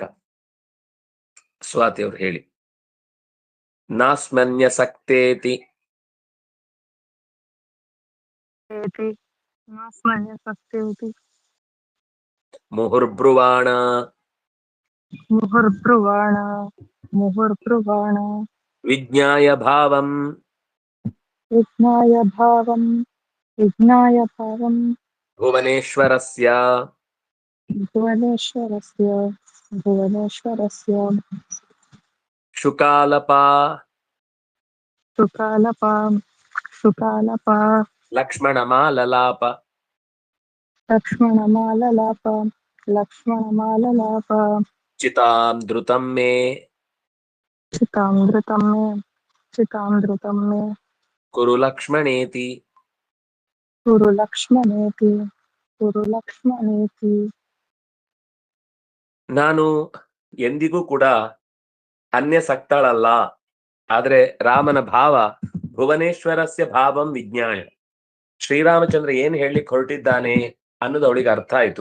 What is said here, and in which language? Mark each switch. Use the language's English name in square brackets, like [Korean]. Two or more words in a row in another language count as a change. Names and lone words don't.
[Kannada] ಸ್ವಾತಿ ಅವರು ಹೇಳಿ. [Sanskrit] ನಾಸ್ಮನ್ಯಸಕ್ತೇತಿ ಮುಹುರ್ಬ್ರುವಾಣ ವಿಜ್ಞಾಯ ಭಾವಂ ಭುವನೇಶ್ವರಸ್ಯ भुवनेश्वरस्य ಶುಕಾಲಪಾ शुकालपा ಲಕ್ಷ್ಮಣಮಾಲಲಾಪ लक्ष्मणमाललाप ಚಿತಾಂ ಧೃತಂ ಮೇ चितां धृतं मे ಕುರು ಲಕ್ಷ್ಮಣೇತಿ. कुरु लक्ष्मणेति [Kannada] ನಾನು ಎಂದಿಗೂ ಕೂಡ ಅನ್ಯಸಕ್ತಳಲ್ಲ. ಆದ್ರೆ ರಾಮನ ಭಾವ [Sanskrit] ಭುವನೇಶ್ವರಸ್ಯ ಭಾವಂ ವಿಜ್ಞಾಯ. [Kannada] ಶ್ರೀರಾಮಚಂದ್ರ ಏನ್ ಹೇಳಲಿಕ್ಕೆ ಹೊರಟಿದ್ದಾನೆ ಅನ್ನೋದು ಅವಳಿಗೆ ಅರ್ಥ ಆಯ್ತು.